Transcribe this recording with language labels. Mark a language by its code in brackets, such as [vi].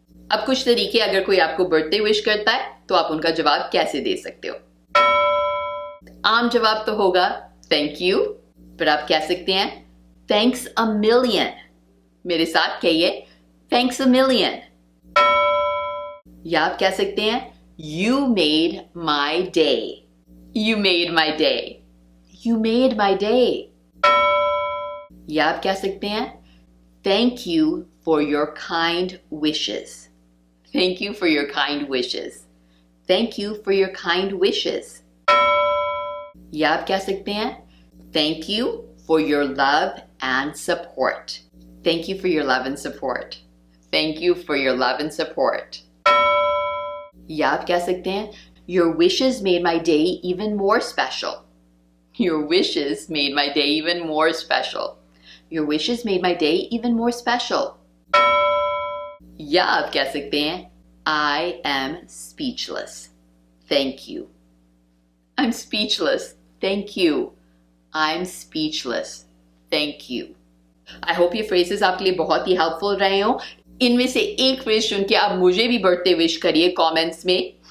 [hi] अब कुछ तरीके अगर कोई आपको बर्थडे विश करता है तो आप उनका जवाब कैसे दे सकते हो। आम जवाब तो होगा थैंक यू, पर आप कह सकते हैं [en] Thanks a million. [hi] मेरे साथ कहिए [en] Thanks a million. [hi] या आप कह सकते हैं [en] You made my day. You made my day. You made my day. [hi] या आप कह सकते हैं [en] Thank you for your kind wishes. Thank you for your kind wishes. Thank you for your kind wishes. [hi] या आप कह सकते हैं [en] Thank you for your love and support. Thank you for your love and support. Thank you for your love and support. [hi] या आप कह सकते हैं [en] Your wishes made my day even more special. Your wishes made my day even more special. Your wishes made my day even more special. [hi] या आप कह सकते हैं [en] I am speechless. Thank you. I'm speechless. Thank you. I'm speechless. Thank you. I hope [hi] ये phrases आपके लिए बहुत ही helpful रहे हों। इनमें से एक फ्रेज चुन के आप मुझे भी बर्थडे विश करिए कमेंट्स में।